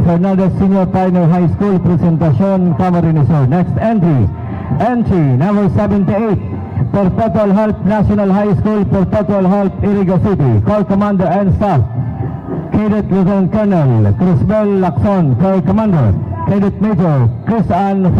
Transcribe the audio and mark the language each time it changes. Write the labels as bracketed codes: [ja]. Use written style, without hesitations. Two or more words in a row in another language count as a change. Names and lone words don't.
[en] Fernandez, Senior Pioneer High School, Presentación, Camarines Sur. Next entry number 78, Perpetual Help National High School, Perpetual Help, Iriga City. Corps Commander and Staff, Cadet Lieutenant Colonel Crisbel Lacson, Corps Commander. Cadet Major Chris Ann